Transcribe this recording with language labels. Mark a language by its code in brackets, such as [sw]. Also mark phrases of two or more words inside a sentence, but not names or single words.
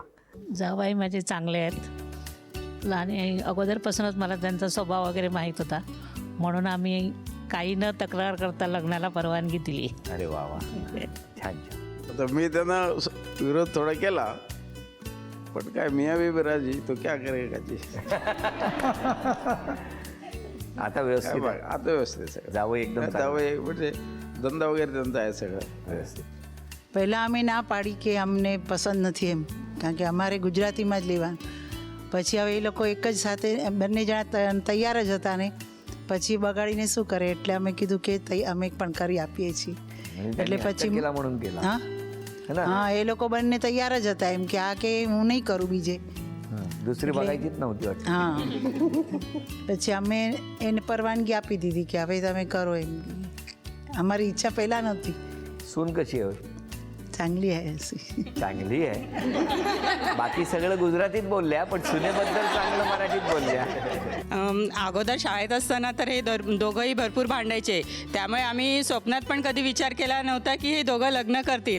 [mr] जावई माझे चांगले आहेत आणि अगोदरपासूनच मला त्यांचा स्वभाव वगैरे माहीत होता, म्हणून आम्ही काही न तक्रार करता लग्नाला परवानगी दिली. अरे वा वा, छान छान. तर मी त्यांना विरोध थोडा केला, पण काय [hi] मियाँ बीबी राजी तो क्या करेगा जी. [mr] आता व्यवस्थित आहे. आता व्यवस्थित आहे सगळं. जावं एकदम जावं म्हणजे धंधा वगैरे त्यांचा आहे सगळं व्यवस्थित. [gu] પહેલાં અમે ના પાડી કે અમને પસંદ નથી એમ, કારણ કે અમારે ગુજરાતીમાં જ લેવા. પછી હવે એ લોકો એક જ સાથે બંને જણા તૈયાર જ હતા ને પછી બગાડીને શું કરે, એટલે અમે કીધું કે અમે પણ કરી આપીએ છીએ. એટલે પછી [mr] केला म्हणून केला. [gu] હા [hi] है ना? [gu] હા એ લોકો બંને તૈયાર જ હતા એમ કે આ કે હું નહીં કરું બીજે. [mr] दुसरी बघायचीच नव्हती वाटतं. [gu] હા પછી અમે એને પરવાનગી આપી દીધી કે હવે તમે કરો એમ. અમારી ઈચ્છા પહેલાં નહોતી. [mr] सून कशी आहे? चांगली आहे अशी. चांगली आहे. बाकी सगळं गुजरातीत बोलल्या, पण सुनेबद्दल चांगलं मराठीत बोलल्या. अगोदर शाळेत असताना तर हे दोघंही भरपूर भांडायचे, त्यामुळे आम्ही स्वप्नात पण कधी विचार केला नव्हता की हे दोघं लग्न करतील.